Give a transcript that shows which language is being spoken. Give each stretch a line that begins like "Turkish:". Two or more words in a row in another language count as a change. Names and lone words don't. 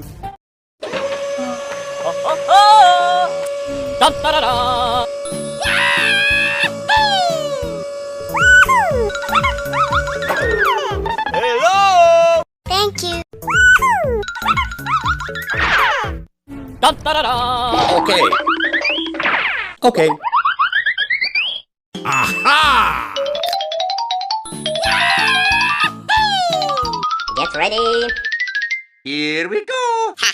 English: Da da da da! Hello! Thank you. Da da da da! Okay. Okay. Aha! Get ready. Here we go!